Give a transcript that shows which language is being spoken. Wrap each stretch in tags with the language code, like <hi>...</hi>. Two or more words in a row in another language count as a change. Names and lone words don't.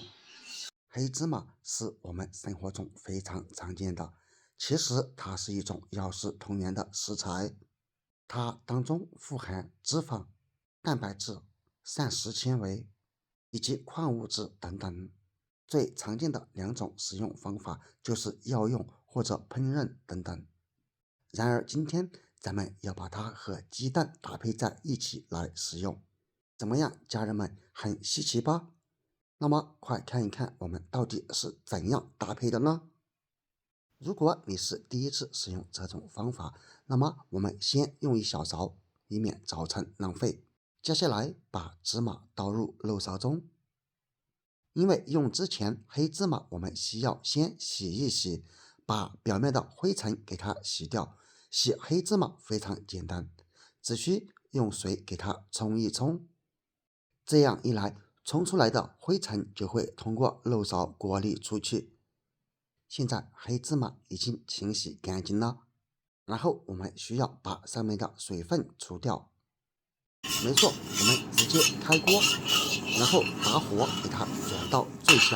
<zh>黑芝麻是我們生活中非常常見的，其實它是一種藥食同源的食材，它當中富含脂肪、蛋白質、膳食纖維以及礦物質等等。最常見的2種食用方法就是藥用或者烹飪等等。然而今天咱們要把它和雞蛋搭配在一起來食用，怎麼樣，家人們，很稀奇吧？那麼快看一看我們到底是怎樣搭配的呢？如果你是第一次使用這種方法，那麼我們先用1小勺，以免造成浪費。接下來把芝麻倒入漏勺中，因為用之前黑芝麻我們需要先洗一洗，把表面的灰塵給它洗掉。洗黑芝麻非常簡單，只需用水給它冲一冲，這樣一來，冲出來的灰塵就會通過漏勺過濾出去。現在黑芝麻已經清洗乾淨了，然後我們需要把上面的水分除掉。沒錯，我們直接開鍋，然後把火給它轉到最小。</zh>